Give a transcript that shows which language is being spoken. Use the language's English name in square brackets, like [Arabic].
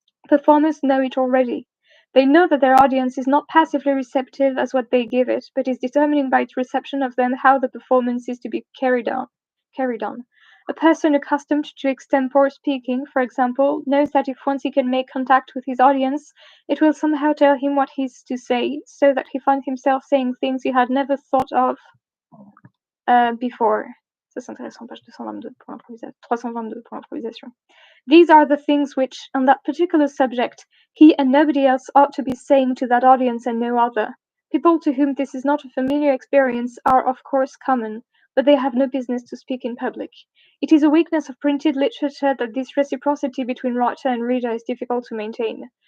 [English] Performers know it already. They know that their audience is not passively receptive as what they give it, but is determining by its reception of them how the performance is to be carried on. A person accustomed to extempore speaking, for example, knows that if once he can make contact with his audience, it will somehow tell him what he's to say, so that he finds himself saying things he had never thought of before. [French] Ça, c'est intéressant, page 222 pour l'improvisation. 322 pour l'improvisation. [English] These are the things which, on that particular subject, he and nobody else ought to be saying to that audience and no other. People to whom this is not a familiar experience are, of course, common, but they have no business to speak in public. It is a weakness of printed literature that this reciprocity between writer and reader is difficult to maintain.